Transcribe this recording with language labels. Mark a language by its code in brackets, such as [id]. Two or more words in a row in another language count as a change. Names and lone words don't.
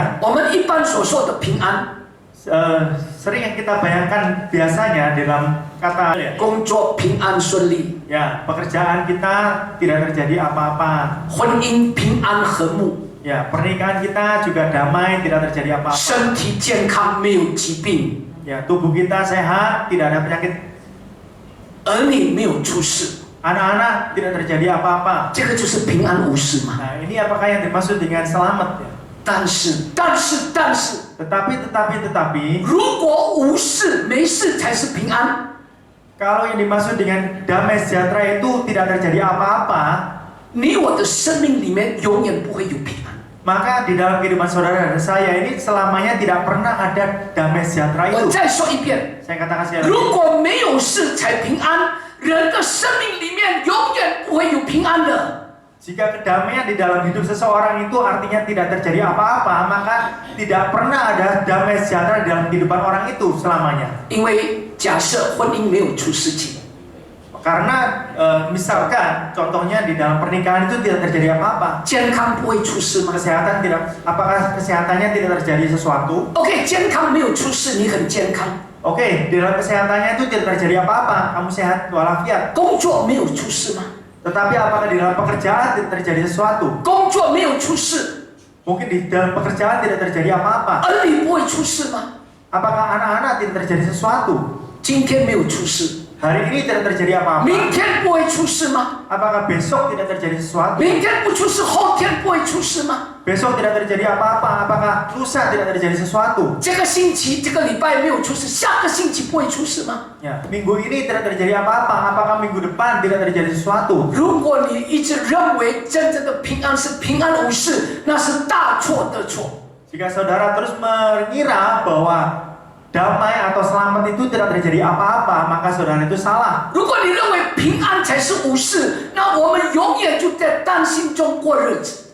[zh] 我们一般所说的平安， [id] Sering yang kita bayangkan biasanya dalam kata ya, [zh] 工作平安顺利， [id] ya pekerjaan kita tidak terjadi apa-apa, [zh] 婚姻平安和睦， [id] ya pernikahan kita juga damai, tidak terjadi apa-apa, [zh] 身体健康，没有疾病， [id] ya tubuh kita sehat, tidak ada penyakit, [zh] 儿女没有出事， [id] anak-anak tidak terjadi apa-apa. [zh] 这个就是平安无事嘛。 [id] Nah, ini apakah yang dimaksud dengan selamat ya? [zh] 但是， [id] Tetapi [zh] 如果无事没事才是平安， [id] kalau yang dimaksud dengan damai sejahtera itu tidak terjadi apa-apa, [zh] 你我的生命里面永远不会有平安。 [id] maka di dalam kehidupan saudara dan saya ini selamanya tidak pernah ada damai sejahtera [zh] 我 [id] itu. [zh] 再说一遍， [id] Saya katakan sekali lagi, [zh] 如果没有事才平安，人的生命里面永远不会有平安的。 [id] jika kedamaian di dalam hidup seseorang itu artinya tidak terjadi apa-apa, maka tidak pernah ada damai sejahtera di dalam kehidupan orang itu selamanya. [zh] 因为假设婚姻没有出事情， [id] Karena misalkan contohnya di dalam pernikahan itu tidak terjadi apa-apa, [zh] 健康不会出事吗 [id] kesehatan tidak, apakah kesehatannya tidak terjadi sesuatu? [zh] ？OK， 健康没有出事，你很健康； [id] Oke, di dalam kesehatannya itu tidak terjadi apa-apa, kamu sehat walafiat. [zh] 工作没有出事吗？ [id] Tetapi apakah di dalam pekerjaan tidak terjadi sesuatu? [zh] 工作没有出事， [id] Mungkin di dalam pekerjaan tidak terjadi apa-apa. [zh] 儿女不会出事吗？ [id] Apakah anak-anak tidak terjadi sesuatu? [zh] 今天没有出事， [id] Hari ini tidak terjadi apa-apa. [zh] 明天不会出事吗？ [id] Apakah besok tidak terjadi sesuatu? [zh] 明天不出事，后天不会出事吗？ [id] Besok tidak terjadi apa-apa. Apakah lusa tidak terjadi sesuatu? [zh] 这个星期、这个礼拜没有出事，下个星期不会出事吗？ [id] Ya, minggu ini tidak terjadi apa-apa. Apakah minggu depan tidak terjadi sesuatu? [zh] 如果你一直认为真正的平安是平安无事，那是大错特错。 [id] Jika saudara terus mengira bahwa damai atau selamat itu tidak terjadi apa-apa, maka saudara itu salah. [zh] 如果你认为平安才是无事，那我们永远就在担心中过日子。